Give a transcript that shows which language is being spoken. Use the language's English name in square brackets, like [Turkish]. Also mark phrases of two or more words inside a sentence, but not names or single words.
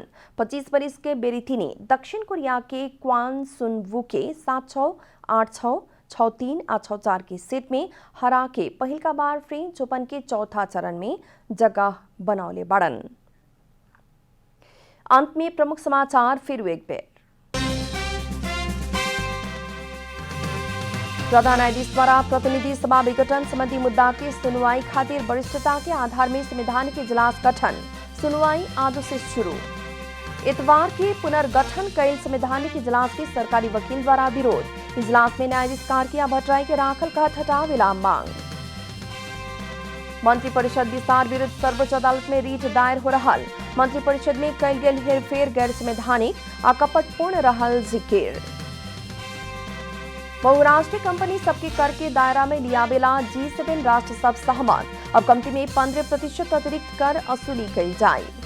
[Bhojpuri] 25 वर्ष के बेरितिनी दक्षिण कोरिया के क्वान सुनवू के 7-6, 8-6, 6-3 आ 6-4 के सेट में हरा के पहिल का बार फ्रेंच ओपन के चौथा चरण में जगह बनौले बाड़न। अंत में प्रमुख समाचार फिर एक बेर। प्रधान न्यायाधीश द्वारा प्रतिनिधि सभा विघटन संबंधी मुद्दा की सुनवाई खातिर वरिष्ठता के आधार में संवैधानिक इजलास गठन। सुनवाई आज से शुरू। इतवार के पुनर्गठन कैल संवैधानिक इजलास के सरकारी वकील द्वारा विरोध। इजलास में न्यायाधीश कार्किया भट्टराई के राखल कहत हटावेला मांग। मंत्रिपरिषद विस्तार विरुद्ध सर्वोच्च अदालत में रीट दायर हो रहल। मंत्रिपरिषद में कैल गेल हेरफेर गैर संवैधानिक आ कपटपूर्ण रहल जिक्र। बहुराष्ट्रीय कंपनी सबके कर के दायरा में लियावेला G7 राष्ट्र सब सहमत। अब कंपनी में 15% अतिरिक्त कर असुली कई जाए।